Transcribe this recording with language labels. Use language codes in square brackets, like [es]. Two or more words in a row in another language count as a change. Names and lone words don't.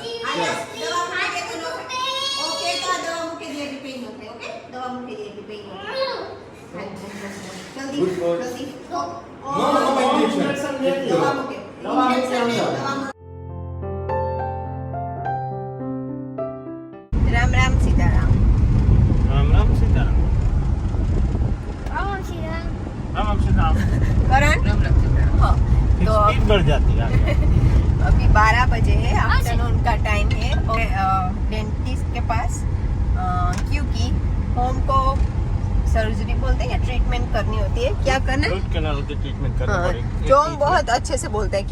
[gu] દવા મૂકે તો નો થાય. ઓકે તો આ દવા મૂકે દે એટલે પેઇન નો થાય. ઓકે દવા મૂકે દે એટલે પેઇન નો થાય. જલ્દી [en] Good boy. [gu] જલ્દી [en] No injection [gu] દવા મૂકે ઇન્જેક્શન દવા મૂકે. રામ રામ સીતારામ. [hi] राम राम सीताराम રામ સીતારામ. राम राम सीताराम करण राम राम सीताराम. हाँ तो स्पीड बढ़ जाती है आगे। अभी 12 बजे है, आफ्टरनून का टाइम है और डेंटिस्ट के पास क्योंकि होम को सर्जरी बोलते हैं या ट्रीटमेंट करनी होती है. क्या करना है? [en] root canal [hi] की ट्रीटमेंट करनी हाँ, पड़ेगी। जो हम बहुत अच्छे से बोलते हैं.